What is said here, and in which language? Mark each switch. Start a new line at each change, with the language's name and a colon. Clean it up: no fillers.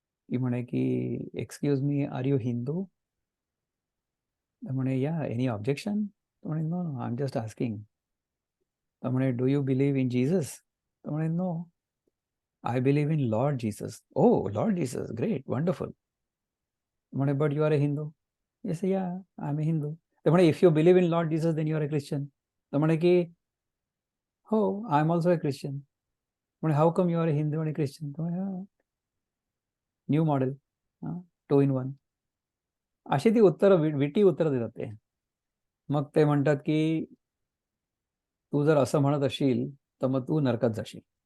Marathi: ती म्हणे की,
English: "Excuse me, are you Hindu?"
Marathi: तर म्हणे,
English: "Yeah, any objection?"
Marathi: तर म्हणे,
English: "No, no, I am just asking." तर म्हणे, "do you believe in Jesus?"
Marathi: तर म्हणे,
English: "No, I believe in lord Jesus." "Oh, lord Jesus, great, wonderful." म्हणे, "but you are a Hindu?" "Yes, yeah, I am a Hindu."
Marathi: तर म्हणे,
English: "If you believe in lord Jesus, then you are a Christian."
Marathi: तर म्हणे की,
English: "हो, I am also a Christian." म्हणे, "how come you are a Hindu आणि Christian?"
Marathi: तर म्हणे,
English: New model, 2 in 1.
Marathi: अशी ती उत्तरं, विटी उत्तरं देतात ते. मग ते म्हणतात की, "तू जर असं म्हणत असशील, तर मग तू नरकात जाशील."